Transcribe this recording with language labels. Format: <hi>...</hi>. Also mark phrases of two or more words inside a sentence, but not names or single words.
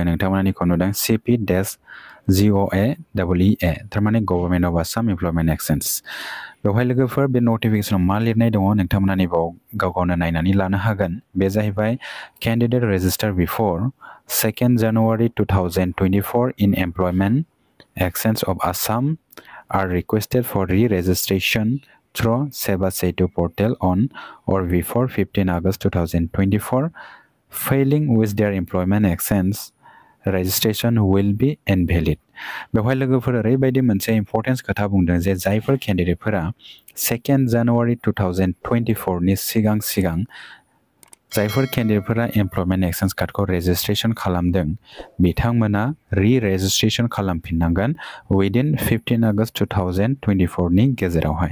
<brx>नोंथांमोनानिखौ नुदों CP-GOA-EE, थारमाने गभर्नमेन्ट अफ आसाम एमप्लयमेन्ट एक्सचेन्ज। बेवहाय लोगोफोर बे नटिफिकेसनाव मा लिरनाय दङ नोंथांमोना नैबाव गाव गावनो नायनानै लानो हागोन। बे जाहैबाय</brx> <en>candidate register before 2 January 2024 in employment exchange of Assam are requested for re-registration through Seva Setu portal on or before 15 August 2024. Failing with their employment exchange registration will be invalid.</en> <brx>बेवहाय लोगोफोर ओरैबायदि मोनसे इम्परटेन्स खोथा बुंदों जे जायफोर केन्डिडेटफोरा 2 January 2024 नि सिगां जायफोर केन्डिडेटफोरा एमप्लयमेन्ट एक्सचेन्ज कार्डखौ रेजिस्ट्रेसन खालामदों बिथांमोना रि-रेजिस्ट्रेसन खालामफिननांगोन विदिन 15 August 2024 नि गेजेरावहाय।</brx>